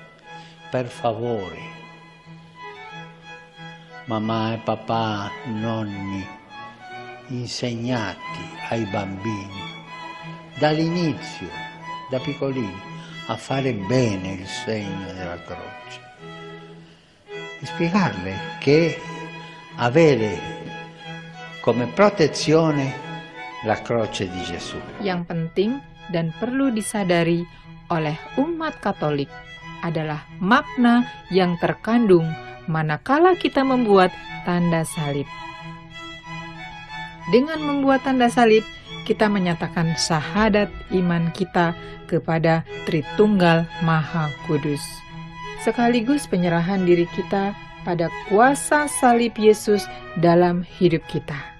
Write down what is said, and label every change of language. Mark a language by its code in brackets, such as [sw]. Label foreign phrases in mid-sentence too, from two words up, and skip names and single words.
[it] Per favore, mamma e papà, nonni, insegnati ai bambini dall'inizio, da piccolini, a fare bene il segno della croce e spiegarle che avere come protezione la croce di Gesù. [id] Yang penting dan perlu disadari oleh umat Katolik adalah makna yang terkandung manakala kita membuat tanda salib. Dengan membuat tanda salib, kita menyatakan syahadat iman kita kepada Tritunggal Maha Kudus, sekaligus penyerahan diri kita pada kuasa salib Yesus dalam hidup kita.